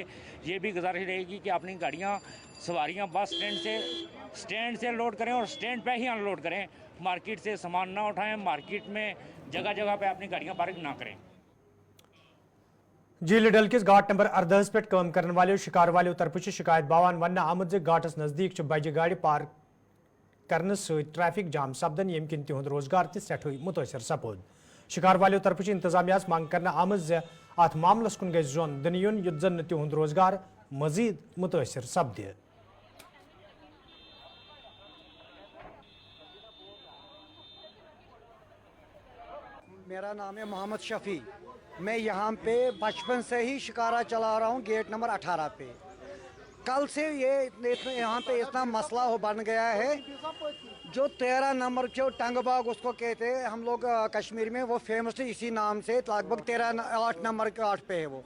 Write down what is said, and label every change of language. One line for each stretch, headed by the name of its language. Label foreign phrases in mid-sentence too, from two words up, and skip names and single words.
Hindi: ये भी गुजारिश रहेगी कि अपनी गाड़ियां सवारियां
English: bus stand
Hindi: से लोड करें और स्टैंड पे ही अनलोड करें, मार्केट से सामान ना उठाएं, मार्केट में जगह जगह पे अपनी गाड़ियां पार्क ना करें।
Kashmiri: झील डल किस घाट नंबर 18 पे काम करने वाले शिकार वाले तरफ शिकायत बावान वन आमद घाटस नजदीक बजि गाड़ी पार्क करने ट्रैफिक जाम सपदन यम किन तिहुंद रोजगार तठ मुतासर सपोद। शिकार वाले तरफ इंतजामिया मांग करना आमद अत मामलस कुन गई जोन दिन युन युत जन तिहुंद रोजगार मजीद मुतासर सपदे।
Hindi: मेरा नाम है मोहम्मद शफी, मैं यहाँ पे बचपन से ही शिकारा चला रहा हूँ
English: gate number
Hindi: 18 पे। कल से ये यहाँ पे इतना मसला बन गया है, जो 13 नंबर जो टंगबाग उसको कहते हैं हम लोग कश्मीर में, वो फेमस है इसी नाम से, लगभग 8 नंबर के 8 पे है वो।